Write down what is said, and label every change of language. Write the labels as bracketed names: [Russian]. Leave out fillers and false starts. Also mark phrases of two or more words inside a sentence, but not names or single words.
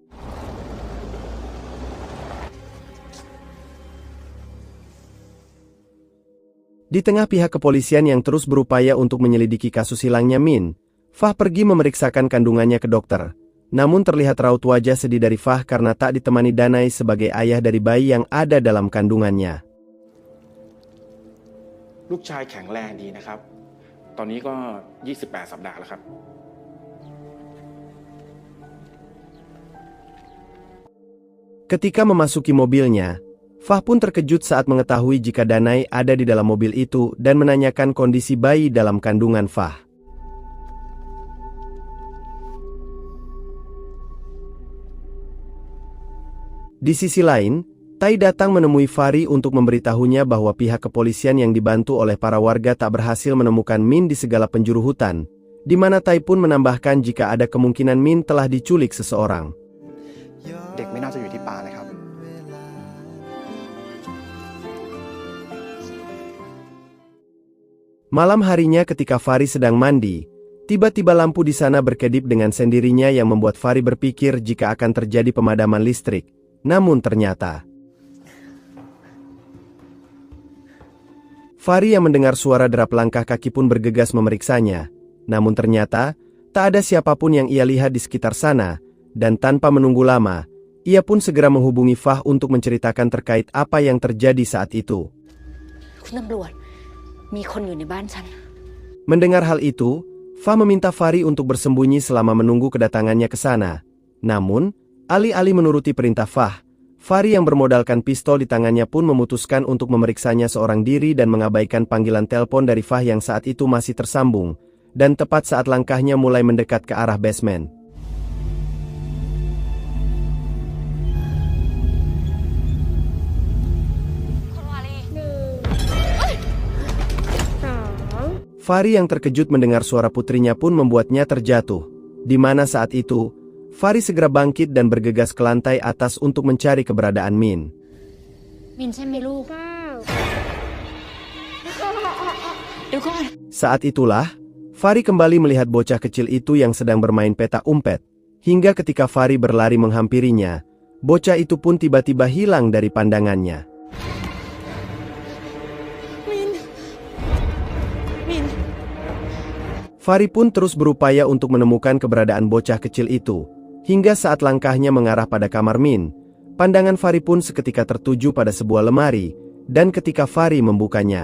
[Indonesian] Di tengah pihak kepolisian yang terus berupaya untuk menyelidiki kasus hilangnya Min, Fah pergi memeriksakan kandungannya ke dokter. Namun terlihat raut wajah sedih dari Fah karena tak ditemani Danai sebagai ayah dari bayi yang ada dalam kandungannya. [Thai] ลูกชายแข็งแรงดีนะครับ ตอนนี้ก็ 28 สัปดาห์แล้วครับ [Indonesian] Ketika memasuki mobilnya, Fah pun terkejut saat mengetahui jika Danai ada di dalam mobil itu dan menanyakan kondisi bayi dalam kandungan Fah. Di sisi lain, Tai datang menemui Fahri untuk memberitahunya bahwa pihak kepolisian yang dibantu oleh para warga tak berhasil menemukan Min di segala penjuru hutan, di mana Tai pun menambahkan jika ada kemungkinan Min telah diculik seseorang. [Thai] เด็กไม่น่าจะอยู่ที่ป่าเลยครับ [Indonesian] Malam harinya ketika Fahri sedang mandi, tiba-tiba lampu di sana berkedip dengan sendirinya yang membuat Fahri berpikir jika akan terjadi pemadaman listrik. Namun ternyata, Fahri yang mendengar suara derap langkah kaki pun bergegas memeriksanya. Namun ternyata, tak ada siapapun yang ia lihat di sekitar sana, dan tanpa menunggu lama, ia pun segera menghubungi Fah untuk menceritakan terkait apa yang terjadi saat itu. [Thai] คุณตำรวจ มีคนอยู่ในบ้านฉัน [Indonesian] Mendengar hal itu, Fah meminta Fahri untuk bersembunyi selama menunggu kedatangannya ke sana. Namun, alih-alih menuruti perintah Fah, Fahri yang bermodalkan pistol di tangannya pun memutuskan untuk memeriksanya seorang diri dan mengabaikan panggilan telepon dari Fah yang saat itu masih tersambung, dan tepat saat langkahnya mulai mendekat ke arah basement. Fahri yang terkejut mendengar suara putrinya pun membuatnya terjatuh, di mana saat itu, Fahri segera bangkit dan bergegas ke lantai atas untuk mencari keberadaan Min. [Thai] มินใช่ไหมลูก เดี๋ยวก่อน [Indonesian] Saat itulah, Fahri kembali melihat bocah kecil itu yang sedang bermain petak umpet, hingga ketika Fahri berlari menghampirinya, bocah itu pun tiba-tiba hilang dari pandangannya. Fahri pun terus berupaya untuk menemukan keberadaan bocah kecil itu, hingga saat langkahnya mengarah pada kamar Min, pandangan Fahri pun seketika tertuju pada sebuah lemari, dan ketika Fahri membukanya,